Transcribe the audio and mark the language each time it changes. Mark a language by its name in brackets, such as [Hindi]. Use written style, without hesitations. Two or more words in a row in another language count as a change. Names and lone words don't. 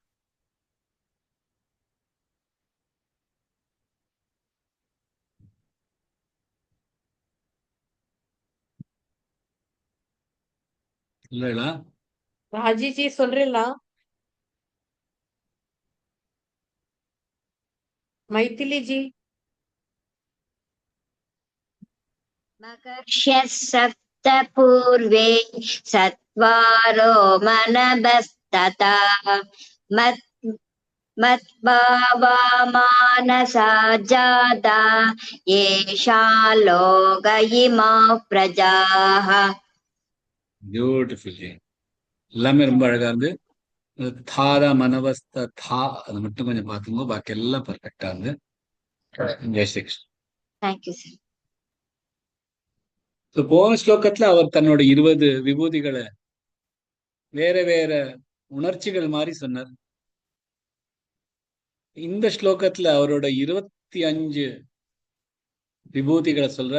[Tamil] இல்லைங்களா? राजी जी சொல்றீங்களா? மைதிலி जी [Sanskrit] मकर्ष्यः सप्त पूर्वे सत्वारो मनभस्तथा मद्भावा मानसा जाता येषा लोक इमाः प्रजाः. [Tamil] பியூட்டிஃபுல். எல்லாமே ரொம்ப அழகா இருந்து தாதா மனவஸ்த தா அது மட்டும் கொஞ்சம் பார்த்துங்க, பாக்கி எல்லாம் பர்ஃபெக்டா இருந்து. ஜெய் ஸ்ரீ கிருஷ்ணன். [English] Thank you, sir. [Tamil] போன ஸ்லோகத்துல அவர் தன்னோட 20 விபூதிகளை வேற வேற உணர்ச்சிகள் மாதிரி சொன்னார். இந்த ஸ்லோகத்துல அவரோட 25 விபூதிகளை சொல்றார்.